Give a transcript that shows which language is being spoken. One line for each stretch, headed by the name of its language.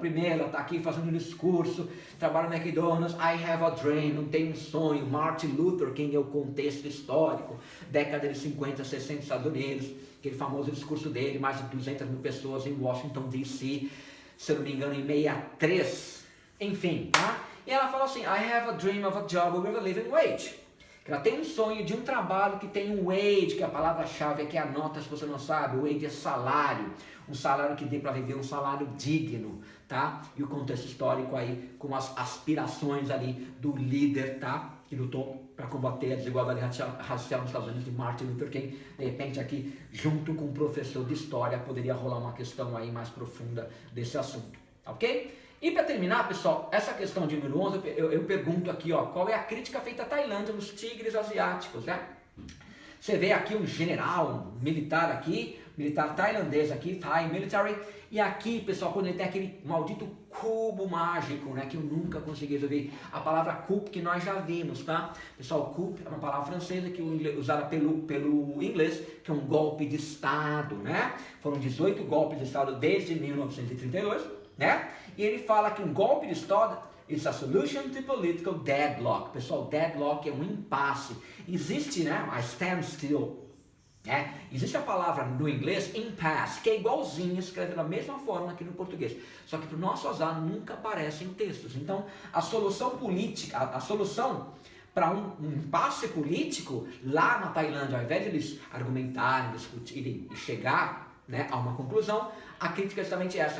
Portuguese: Primeiro, ela está aqui fazendo um discurso, trabalha no McDonald's,
English: I have a dream,
Portuguese: não tenho um sonho. Martin Luther King é o contexto histórico, década de 50, 60, Estados Unidos, aquele famoso discurso dele, mais de 200 mil pessoas em Washington, D.C., se eu não me engano, em 63. Enfim, tá? E ela fala assim,
English: I have a dream of a job with a living wage.
Portuguese: Ela tem um sonho de um trabalho que tem um wage, que é a palavra-chave aqui, anota se você não sabe, o wage é salário, um salário que dê para viver, um salário digno, tá? E o contexto histórico aí, com as aspirações ali do líder, tá? Que lutou para combater a desigualdade racial nos Estados Unidos, de Martin Luther King. De repente aqui, junto com um professor de história, poderia rolar uma questão aí mais profunda desse assunto, ok? E para terminar, pessoal, essa questão de número 11, eu pergunto aqui, ó, qual é a crítica feita à Tailândia nos tigres asiáticos, né? Você vê aqui um general, um militar aqui, militar tailandês aqui, Thai Military, e aqui, pessoal, quando ele tem aquele maldito cubo mágico, né, que eu nunca consegui resolver, a palavra coup que nós já vimos, tá? Pessoal, coup é uma palavra francesa que é usada pelo inglês, que é um golpe de Estado, né? Foram 18 golpes de Estado desde 1932, né? E ele fala que um golpe de Estado
English: It's a solution to political deadlock.
Portuguese: Pessoal, deadlock é um impasse. Existe, né, a standstill. Existe a palavra no inglês impasse, que é igualzinho, escreve da mesma forma que no português. Só que para o nosso azar nunca aparece em textos. Então, a solução política, a solução para um impasse político lá na Tailândia, ao invés de eles argumentarem, discutirem e chegar, né, a uma conclusão, a crítica é justamente essa.